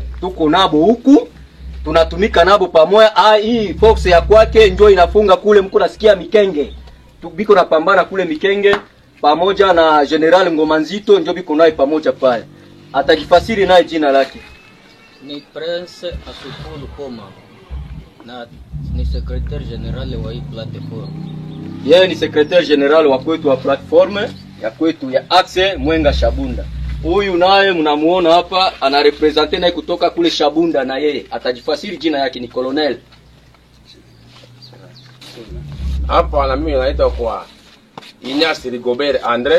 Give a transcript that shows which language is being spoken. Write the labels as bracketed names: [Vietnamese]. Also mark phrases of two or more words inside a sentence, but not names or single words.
[Swahili] Tuko nabo huku. Tunatumika nabo pamoja. Hii fox ya kwake njoo inafunga kule, mko nasikia Mikenge. Biko napambana kule Mikenge pamoja na General Ngomanzito, njoo biko naye pamoja pale. Atajifasiri naye jina lake. Ni Prince Asukulu Koma na ni [French] secrétaire général [Swahili] wa hii platform. Yeye ni [French] secrétaire général [Swahili] wa kwetu wa platform ya kwetu ya Axe Mwenga Shabunda. Huyu naye mnamuona hapa anarepresenter naye kutoka kule Shabunda, na yeye atajifasiri jina yake ni Colonel. Hapa na mimi naitwa kwa Ignace Rigobert André.